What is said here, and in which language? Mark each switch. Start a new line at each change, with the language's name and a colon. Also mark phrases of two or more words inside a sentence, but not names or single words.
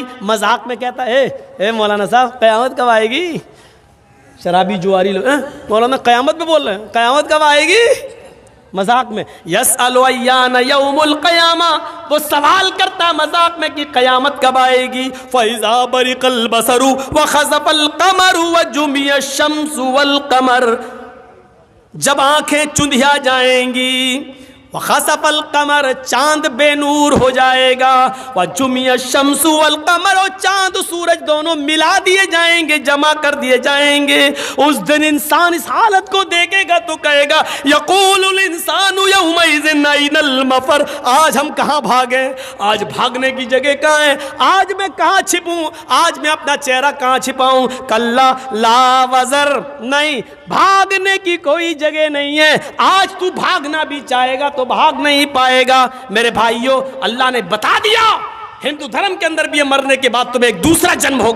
Hindi: मजाक में कहता है ए मौलाना साहब कयामत कब आएगी? शराबी जुआरी लोग मौलाना कयामत में बोल रहे हैं, कयामत कब आएगी? मजाक में।
Arabic: يسأل أيان يوم القيامة,
Hindi: वो सवाल करता मजाक में कि कयामत कब आएगी।
Arabic: فإذا برق البصر وخسف القمر وجمع الشمس والقمر,
Hindi: जब आंखें चुंधिया जाएंगी,
Arabic: وخسف القمر,
Hindi: चांद बेनूर हो जाएगा,
Arabic: وجمع الشمس والقمر,
Hindi: और चांद सूरज दोनों मिला दिए जाएंगे, जमा कर दिए जाएंगे। उस दिन इंसान इस हालत को देखेगा तो कहेगा
Arabic: يقول الإنسان يومئذ أين المفر,
Hindi: आज हम कहाँ भागे, आज भागने की जगह कहाँ है, आज मैं कहाँ छिपूँ, आज मैं अपना चेहरा कहाँ छिपाऊँ।
Arabic: كلا لا وزر,
Hindi: नहीं, भागने की कोई जगह नहीं है। आज तू भागना भी चाहेगा तो भाग नहीं पाएगा। मेरे भाइयों, अल्लाह ने बता दिया हिंदू धर्म के अंदर भी मरने के बाद तुम्हें एक दूसरा जन्म होगा।